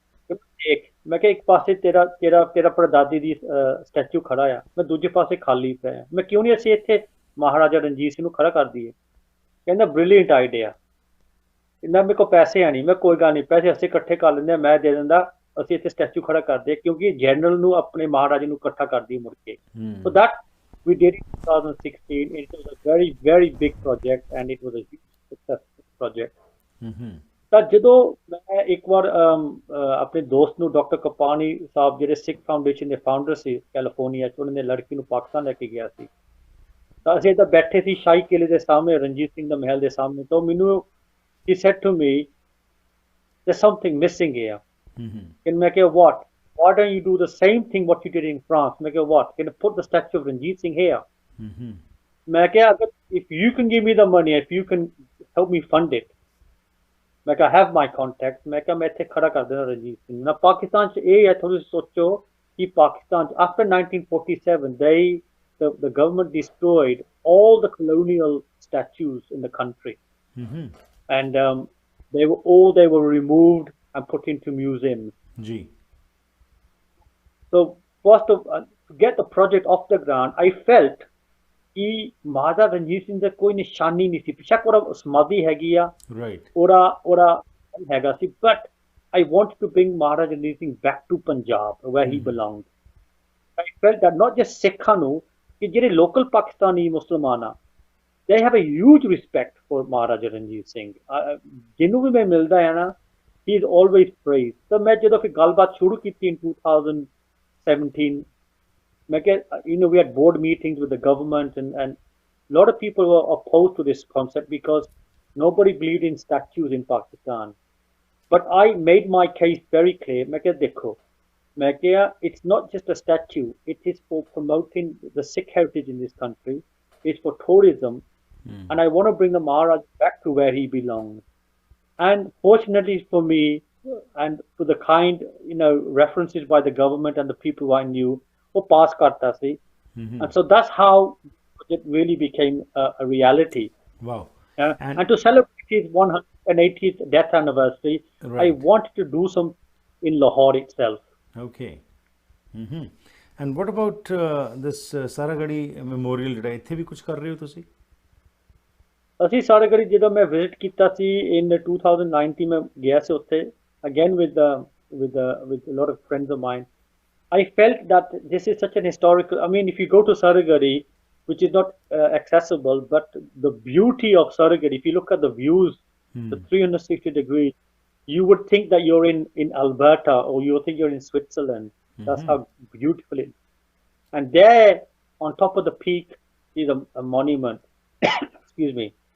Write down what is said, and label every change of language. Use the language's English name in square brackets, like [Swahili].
[Punjabi] ਦੇਖ, ਮੈਂ ਕਿਹਾ ਇੱਕ ਪਾਸੇ ਤੇਰਾ ਪੜਦਾਦੀ ਦੀ ਸਟੈਚੂ ਖੜਾ ਆ, ਮੈਂ ਦੂਜੇ ਪਾਸੇ ਖਾਲੀ ਪਿਆ। ਮੈਂ ਕਿਉਂ ਨਹੀਂ ਅਸੀਂ ਇੱਥੇ ਮਹਾਰਾਜਾ ਰਣਜੀਤ ਸਿੰਘ ਨੂੰ ਖੜਾ ਕਰ ਦਈਏ? ਕਹਿੰਦਾ ਬ੍ਰਿਲੀਅੰਟ ਆਈਡੀਆ। ਇੰਨਾ ਮੇਰੇ ਕੋਲ ਪੈਸੇ ਆ ਨਹੀਂ। ਮੈਂ ਕੋਈ ਗੱਲ ਨਹੀਂ, ਪੈਸੇ ਅਸੀਂ ਇਕੱਠੇ ਕਰ ਲੈਂਦੇ, ਮੈਂ ਦੇ ਦਿੰਦਾ, ਅਸੀਂ ਇੱਥੇ ਸਟੈਚੂ ਖੜਾ ਕਰਦੇ, ਕਿਉਂਕਿ ਜਨਰਲ ਨੂੰ ਆਪਣੇ ਮਹਾਰਾਜੇ ਨੂੰ ਇਕੱਠਾ ਕਰਦੀ ਮੁੜ ਕੇ। [English] So that we did it in 2016. It was a very, very big project and it was a huge successful project. [Punjabi] ਤਾਂ ਜਦੋਂ ਮੈਂ ਇੱਕ ਵਾਰ ਆਪਣੇ ਦੋਸਤ ਨੂੰ, ਡਾਕਟਰ ਕਪਾਨੀ ਸਾਹਿਬ, ਜਿਹੜੇ ਸਿੱਖ ਫਾਊਂਡੇਸ਼ਨ ਦੇ ਫਾਊਂਡਰ ਸੀ ਕੈਲੀਫੋਰਨੀਆ 'ਚ, ਉਹਨਾਂ ਨੇ ਲੜਕੀ ਨੂੰ ਪਾਕਿਸਤਾਨ ਲੈ ਕੇ ਗਿਆ ਸੀ। ਤਾਂ ਅਸੀਂ ਤਾਂ ਬੈਠੇ ਸੀ ਸ਼ਾਹੀ ਕਿਲੇ ਦੇ ਸਾਹਮਣੇ, ਰਣਜੀਤ ਸਿੰਘ ਦਾ ਮਹਿਲ ਦੇ ਸਾਹਮਣੇ। ਤਾਂ ਮੈਨੂੰ [English] he said to me, there's something missing here. And [Punjabi] ਮੈਂ ਕਿਹਾ [English] what? Why don't you do the same thing what you did in France? ਮੈਂ ਕਿਹਾ what? Can you put the statue of Ranjit Singh here? [Punjabi] ਮੈਂ ਕਿਹਾ ਅਗਰ [English] if you can give me the money, if you can help me fund it, ਮੈਂ ਕਿਹਾ have my contact, [Punjabi] ਮੈਂ ਕਿਹਾ ਮੈਂ ਇੱਥੇ ਖੜਾ ਕਰ ਦੇਣਾ ਰਣਜੀਤ ਸਿੰਘ ਨਾ। ਪਾਕਿਸਤਾਨ 'ਚ ਇਹ ਹੈ, ਥੋੜ੍ਹੀ ਸੋਚੋ ਕਿ ਪਾਕਿਸਤਾਨ 'ਚ [English] after 1947 the government destroyed all the colonial statues in the country, Mm-hmm. and they were removed and put into museums. Ji. So first of to get the project off the ground, I felt [Hindi] कि महाराजा रणजीत सिंह [Punjabi] ਦਾ ਕੋਈ ਨਿਸ਼ਾਨੀ ਨਹੀਂ ਸੀ ਪਿਛਾ ਕੋਰਾ ਸਮਾਧੀ ਹੈਗੀ ਆ [English] Right. [Punjabi] ਉਹਦਾ ਹੈਗਾ ਸੀ [English] but I wanted to bring Maharaja Ranjit Singh back to Punjab where he belonged. I felt that not just [Punjabi] ਸਿੱਖਾਂ ਨੂੰ ਕਿ ਜਿਹੜੇ [English] local [Punjabi] ਪਾਕਿਸਤਾਨੀ ਮੁਸਲਮਾਨ ਆ [English] they have a huge respect for Maharaja Ranjit Singh. [Punjabi] ਜਿਹਨੂੰ ਵੀ ਮੈਂ ਮਿਲਦਾ ਹੈ ਨਾ [English] he is always praised. [Punjabi] ਤਾਂ ਮੈਂ ਜਦੋਂ ਫਿਰ ਗੱਲਬਾਤ ਸ਼ੁਰੂ ਕੀਤੀ [English] in 2017 we had board meetings with the government, and a lot of people were opposed to this concept because nobody believed in statues in Pakistan. But I made my case very clear. It's not just a statue. It is for promoting the Sikh heritage in this country. It's for tourism. And I want to bring the Maharaj back to where he belongs. And fortunately for me, and to the kind, references by the government and the people who I knew, [Punjabi] pass karta si. [English] And so that's how it really became a reality. Wow. And to celebrate his 180th death anniversary, Right. I wanted to do some in Lahore itself. Okay. Mm-hmm. And what about this Saragadi memorial? [Punjabi] ਜਿਹੜਾ ਇੱਥੇ ਵੀ ਕੁਝ ਕਰ ਰਹੇ ਹੋ ਤੁਸੀਂ? ਅਸੀਂ ਸਾਰਾਗੜੀ ਜਦੋਂ ਮੈਂ ਵਿਜ਼ਿਟ ਕੀਤਾ ਸੀ [English] in 2019 [Punjabi] ਮੈਂ ਗਿਆ ਸੀ ਉੱਥੇ [English] again with a lot of friends of mine. I felt that this is such an historical. I mean, if you go to Saragadi, which is not accessible, but the beauty of Saragadi, if you look at the views, the 360 degrees, you would think that you're in Alberta or you would think you're in Switzerland. That's how beautiful it is. And there, on top of the peak, is a monument. Excuse me.